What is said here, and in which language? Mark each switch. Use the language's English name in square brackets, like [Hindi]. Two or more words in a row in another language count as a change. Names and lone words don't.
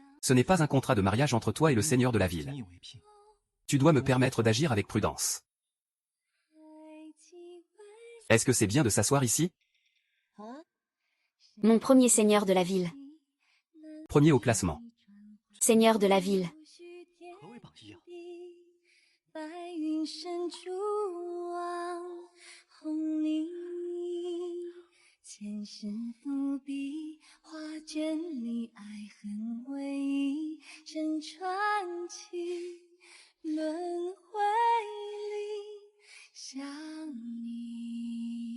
[French] Ce n'est pas un contrat de mariage entre toi et le seigneur de la ville. Tu dois me permettre d'agir avec prudence. Est-ce que c'est bien de s'asseoir ici? Mon premier seigneur de la ville. Premier au classement. Seigneur de la ville. [Chinese] 白云深处望红泥，前生伏笔，画卷里爱恨回忆成传奇，轮回里想你。